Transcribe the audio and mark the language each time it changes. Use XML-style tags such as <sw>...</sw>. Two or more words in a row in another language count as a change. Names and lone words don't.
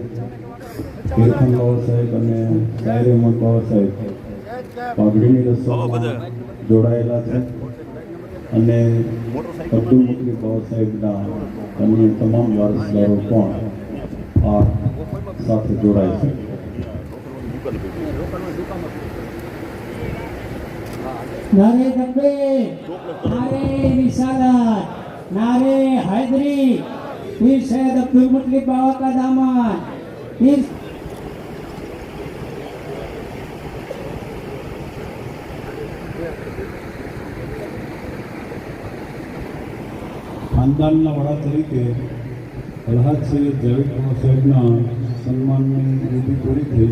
<gu>ઇરફાન બાવા સાહેબ અને શાહિર અહેમદ બાવા સાહેબ પાઘડીની રસમમાં જોડાયેલા છે અને અબ્દુલ મુત્તલિબ બાવા સાહેબના અન્ય તમામ વારસદારો પણ આ સાથે જોડાય છે.</gu> <ur>نعرۂ تکبیر، نعرۂ رسالت, نعرۂ حیدری، پیر سید عبدالمطلب بابا کا دامن، پیر</ur> <gu>ખાનદાનના વડા તરીકે અલ્હાજ સૈયદ જાવેદ ખાન સાહેબના સન્માનની વિધિ પૂરી થઈ.</gu>